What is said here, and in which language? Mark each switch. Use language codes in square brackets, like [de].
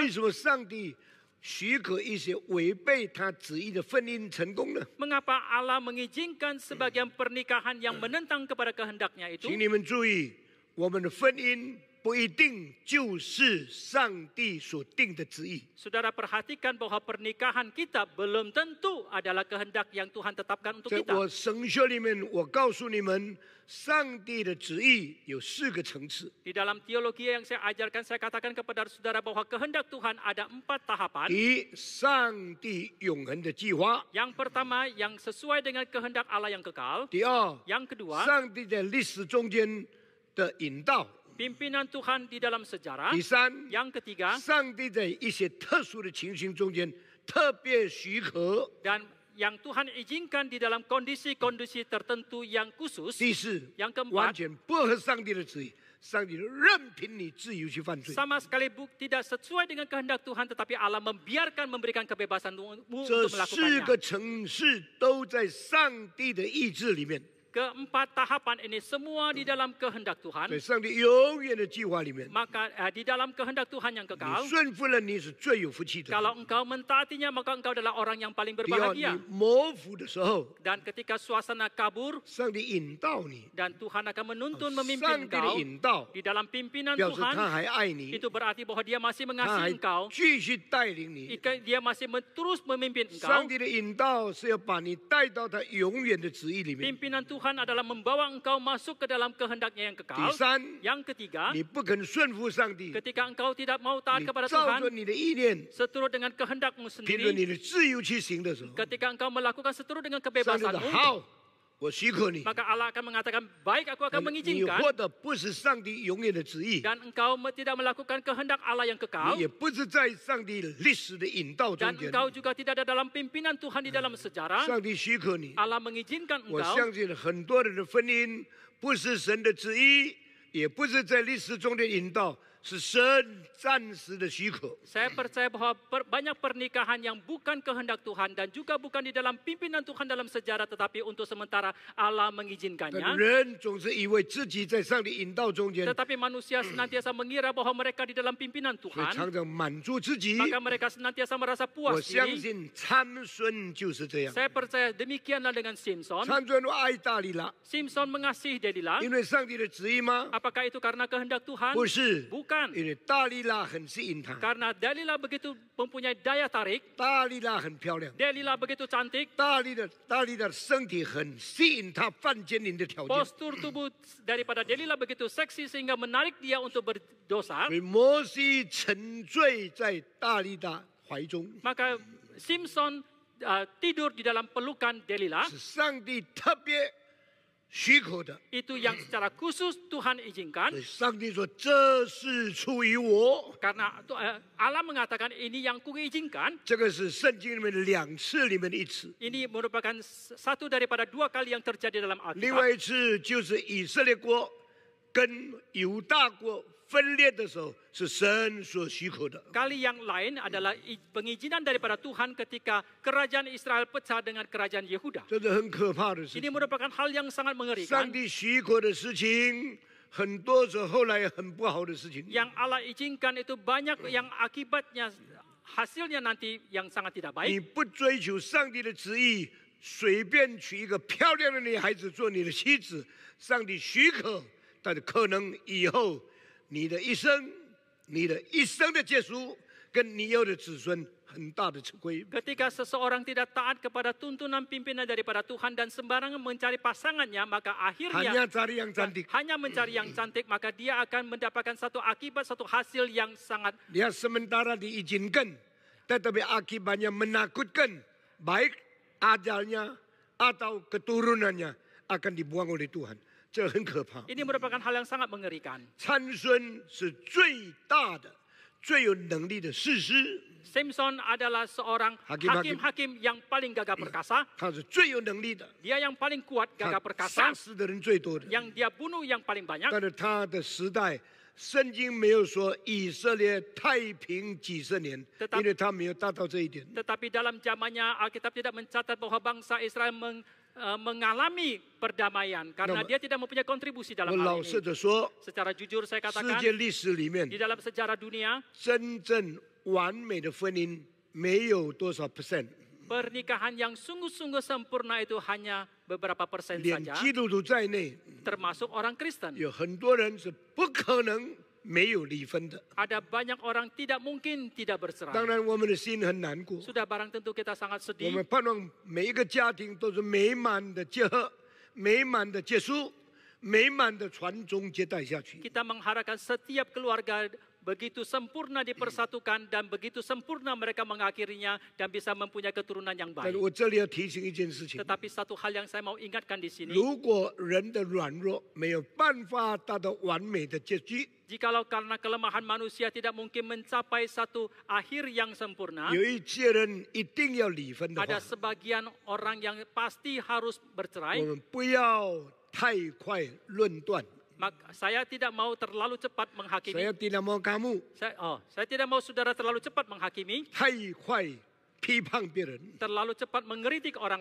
[zh] 为什么上帝许可一些违背他旨意的婚姻成功呢？ [id] Mengapa Allah mengizinkan sebagian pernikahan yang menentang kepada kehendaknya itu? [zh] 请你们注意，我们的婚姻不一定就是上帝所定的旨意。 [id] Saudara perhatikan bahwa pernikahan kita belum tentu adalah kehendak yang Tuhan tetapkan untuk [zh] 在 [id] kita. [zh] 我神学里面，我告诉你们，上帝的旨意有4个层次。 [id] Di dalam teologi yang saya ajarkan, saya katakan kepada saudara bahwa kehendak Tuhan ada 4 tahapan. [zh] 第一，上帝永恒的计划； [id] Yang pertama, yang sesuai dengan kehendak Allah yang kekal. [zh] 第二， [id] Yang kedua, [zh] 上帝在历史中间的引导； [id] pimpinan Tuhan di dalam sejarah. [zh] 第三， [id] Yang ketiga, [zh] 上帝在一些特殊的情形中间特别许可； [id] dan yang Tuhan izinkan di dalam kondisi-kondisi tertentu yang khusus. [zh] 第四， [id] Yang [zh] 完全不合上帝的旨意，上帝任凭你自由去犯罪。 [id] sama sekali tidak sesuai dengan kehendak Tuhan, tetapi Allah memberikan kebebasan untuk [zh] 这4 [id] melakukannya. [zh] 个层次都在上帝的意志里面， [id] Keempat tahapan ini semua di dalam kehendak Tuhan. [zh] 在上帝永远的计划里面。 [id] Maka di dalam kehendak Tuhan yang [zh] 你 [id] kekal, [zh] 顺服了，你是最有福气的。 [id] kalau engkau mentaatinya, maka engkau adalah orang yang paling [zh] 第二，你 [id] berbahagia. [zh] 模糊的时候， [id] Dan ketika suasana kabur [zh] 上帝引导你， [id] dan Tuhan akan menuntun [zh] 上 [id] memimpin [zh] 帝的 [id] engkau [zh] 引导 [id] di dalam pimpinan [zh] 表示他 [id] Tuhan, [zh] 还爱你， [id] itu berarti bahwa dia masih [zh] 他还 [id] mengasihi engkau, [zh] 继续带领你。 [id] dia masih terus memimpin [zh] 上 [id] engkau. [zh] 帝的引导是要把你带到他永远的旨意里面。 [id] Pimpinan Tuhan adalah membawa engkau masuk ke dalam kehendaknya yang [zh] 第 [id] kekal. [zh] 三， [id] Yang ketiga, [zh] 你不肯顺服上帝， [id] ketika engkau tidak mau taat [zh] 你 [id] kepada [zh] 照 [id] Tuhan [zh] 着你的意念， [id] seturut dengan kehendakmu [zh] 凭着你的自由去行的时候， [id] ketika engkau melakukan seturut dengan [zh] 上帝的 [id] kebebasanmu, [zh] 好，我许可你。 [id] maka Allah akan mengatakan, baik, aku akan [zh] 你 [id] mengizinkan. [zh] 活的不是上帝永远的旨意， [id] Dan engkau tidak melakukan kehendak Allah yang kekal. [zh] 你也不是在上帝历史的引导中 [id] Dan [zh] 间。 [id] engkau juga tidak ada dalam pimpinan Tuhan di dalam sejarah. [zh] 上帝许可你， [id] Allah mengizinkan [zh] 我 [id] engkau. [zh] 相信很多人的婚姻不是神的旨意，也不是在历史中的引导，是神暂时的许可。 [id] Saya percaya bahwa banyak pernikahan yang bukan kehendak Tuhan dan juga bukan di dalam pimpinan Tuhan dalam sejarah, tetapi untuk sementara Allah [zh] 但 [id] mengizinkannya. [zh] 人总是以为自己在上帝引导中间， [id] Tetapi manusia senantiasa mengira bahwa mereka di dalam pimpinan [zh] 所以 [id] Tuhan, [zh] 常常满足自己。 [id] maka mereka senantiasa merasa [zh] 我相 [id] diri. [zh] 信参孙就是这样。 [id] Saya percaya demikianlah dengan Simpson. [zh] 参孙爱大利拉， [id] Simpson mengasihi Delila. [zh] 因为上帝的旨意吗？ [id] Apakah itu karena kehendak Tuhan? [zh] 不是， [id] Bukan. [zh] 因为大利拉很吸引他， [id] Karena Delila begitu mempunyai daya tarik, [zh] 大利拉很漂亮， [id] Delila begitu cantik, [zh] 大利的身体很吸引他犯奸淫的条件。 [id] postur tubuh daripada Delila begitu seksi sehingga menarik dia untuk berdosa. [zh] 所以摩西沉醉在大利拉怀中， [id] Maka Simpson tidur di dalam pelukan Delila. [zh] 是上帝特别许可的。 [id] Itu yang secara khusus Tuhan izinkan. [zh] 所以上帝说：“这是出于我。 [id] Karena Allah mengatakan ini yang kuizinkan. ” [zh] 这个是圣经里面的2次里面的1次， [id] Ini merupakan satu daripada 2 kali yang terjadi dalam [zh] 另 [id] Alkitab. [zh] 外1次就是以色列国跟犹大国分裂的时候，是神所许可的。 [id] Kali yang lain adalah pengizinan daripada Tuhan ketika kerajaan Israel pecah dengan kerajaan Yehuda. [zh] 这是很可怕的事 [id] Ini [zh] 情。 [id] merupakan hal yang sangat [zh] 上 [id] mengerikan. [zh] 帝许可的事情，很多是后来很不好的事情。 [id] Yang Allah izinkan itu banyak yang akibatnya hasilnya nanti yang sangat tidak [zh] 你 [id] baik. [zh] 不追求上帝的旨意，随便娶一个漂亮的女孩子做你的妻子，上帝许可，但是可能以后你的一生的结束，跟你有的子孙很大的吃亏。 [id] Ketika seseorang tidak taat kepada tuntunan pimpinan daripada Tuhan dan sembarangan mencari pasangannya, maka hanya akhirnya cari yang cantik. hanya mencari yang cantik, maka dia akan mendapatkan satu akibat, satu hasil yang sangat Dia sementara diizinkan, tetapi akibatnya menakutkan, baik ajalnya atau keturunannya akan dibuang oleh Tuhan. [zh] 这很可怕。 [id] ini merupakan hal yang sangat mengerikan. [zh] 参孙是最大的、最有能力的士师， [id] Simpson adalah seorang Hakim-hakim. hakim-hakim yang paling gagah perkasa. [zh] 他是最有能力的， [id] Dia yang paling kuat, [zh] 他 [id] gagah [zh] 杀 [id] perkasa, [zh] 死的人最多的。 [id] yang dia bunuh yang paling banyak. [zh] 但是他的时代，圣经没有说以色列太平几十年， [id] Tetap- [zh] 因为他没有达到这一点。 [id] Tetapi dalam zamannya Alkitab tidak mencatat bahwa bangsa Israel mengalami perdamaian karena Nama- dia tidak mempunyai kontribusi dalam [zh] 我 [id] hal [zh] 老实 [id] ini. [zh] 的说， [id] Secara jujur saya [zh] 世 [id] katakan [zh] 界历史里面 [id] di dalam sejarah dunia [zh] 真正完美的婚姻没有多少 [en] percent， [id] pernikahan yang sungguh-sungguh sempurna itu hanya beberapa persen [zh] 连 [id] saja, [zh] 基督徒在内， [id] termasuk orang Kristen. [zh] 有很多人是不可能没有离婚的。 [id] Ada banyak orang tidak mungkin tidak [zh] 当 [id] bercerai. [zh] 然，我们的心很难过， [id] Sudah barang tentu kita sangat [zh] 我 [id] sedih. [zh] 们盼望每一个家庭都是美满的结合、美满的结束、美满的传宗接代下去。 [id] Kita mengharapkan setiap keluarga begitu sempurna dipersatukan dan begitu sempurna mereka mengakhirinya dan bisa mempunyai keturunan yang [zh] 但是 [id] baik. [zh] 我这里要提醒一件事情： [id] Tetapi satu hal yang saya mau ingatkan di sini, [zh] 如果人的软弱没有办法达到完美的结局， [id] jikalau karena kelemahan manusia tidak mungkin mencapai satu akhir yang sempurna, [zh] 有一些人一定要离婚的 [id] ada [zh] 话， [id] sebagian orang yang pasti harus [zh] 我 [id] bercerai. [zh] 们不要太快论断。 [id] Maka saya tidak mau terlalu cepat menghakimi. saya tidak mau kamu Saya tidak mau saudara terlalu cepat menghakimi, [zh] 太快批判别人， [id] terlalu cepat mengkritik orang